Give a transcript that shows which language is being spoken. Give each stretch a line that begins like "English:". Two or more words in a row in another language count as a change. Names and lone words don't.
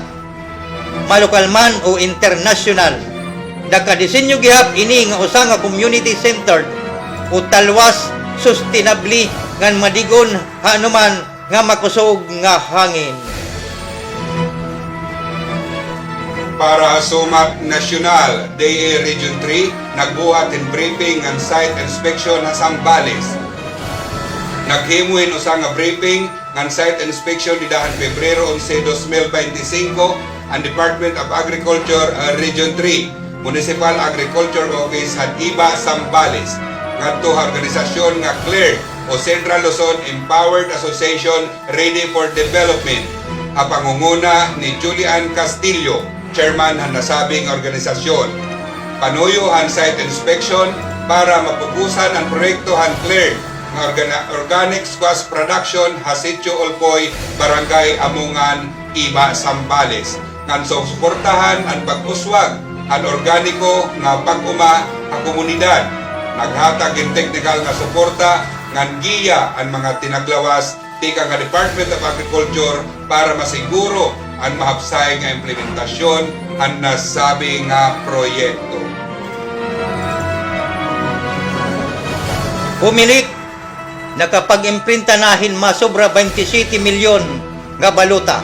Waray: Malokal man o international. Nagkadisenyo gihap ini nga usa nga
English: community centered
Waray: o talwas sustainably ngan madigon hanuman nga makusog nga hangin. Para Sumat National, DA Region 3, nagbuhat in
English: briefing and site inspection
Waray: sa Zambales. Naghimuin usa nga briefing ngan
English: site inspection
Waray: didahan Pebrero 11, 2025 ang Department of Agriculture Region 3 Municipal Agriculture Office at Iba Zambales ngadto organisasyon nga CLEAR o Central Luzon Empowered Association Ready for Development a pangunguna ni Julian Castillo, chairman han nasabing organisasyon. Panuyo han
English: site inspection
Waray: para mapupusan ang proyekto han CLEAR Organic Squash Production Hasitio Olpoy, Barangay Amungan, Iba, Zambales. Ngan suportahan ang pag-uswag ang organiko nga pag-uma ang komunidad. Naghatag in technical nga suporta ngan giya ang mga tinaglawas tika nga Department of Agriculture para masiguro ang mahapsay nga implementasyon ang nasabi nga proyekto. Pumilik nakapag-imprinta nahin masobra 27 milyon nga baluta.